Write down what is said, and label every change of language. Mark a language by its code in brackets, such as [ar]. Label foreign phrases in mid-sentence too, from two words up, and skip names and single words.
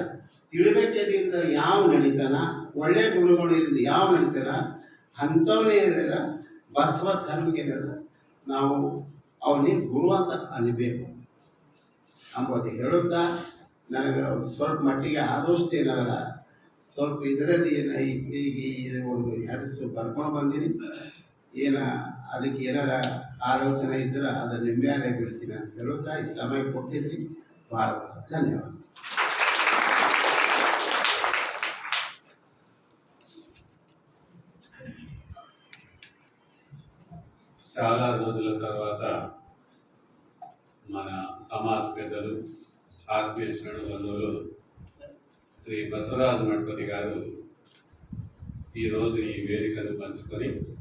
[kn] ತಿಳಿಬೇಕೇನಿಂದ ಯಾವ ನಡೀತಾನ, ಒಳ್ಳೆ ಗುರುಗಳಿಂದ ಯಾವ ನಡೀತಾನ ಅಂಥವನೇ ಏನಿಲ್ಲ ಬಸವ ಧರ್ಮಕ್ಕೆ ನಾವು ಅವನಿಗೆ ಗುರು ಅಂತ ಅನಿಬೇಕು ಅಂಬೋದು ಹೇಳುತ್ತಾ ನನಗೆ ಸ್ವಲ್ಪ ಮಟ್ಟಿಗೆ ಆದಷ್ಟು ಏನಾರ ಸ್ವಲ್ಪ ಇದರಲ್ಲಿ ಈಗ ಒಂದು ಹೆಡ್ಸು ಬರ್ಕೊಂಡು ಬಂದೀನಿ. ಅದಕ್ಕೆ ಏನಾರ ಆಲೋಚನೆ ಇದ್ರೆ ಅದನ್ನು ನಿಮ್ಮ್ಯಾಲೆ ಬಿಡ್ತೀನಿ ಅಂತ ಹೇಳುತ್ತಾ ಈ ಸಮಯ ಕೊಟ್ಟಿದ್ರಿ. ಭಾಳ ಧನ್ಯವಾದ. [te] చాలా రోజుల తర్వాత మన సమాజ పెద్దలు ఆత్మీయుడు బంధువులు శ్రీ బసవరాజు మఠపతి గారు ఈరోజు ఈ వేదికను పంచుకొని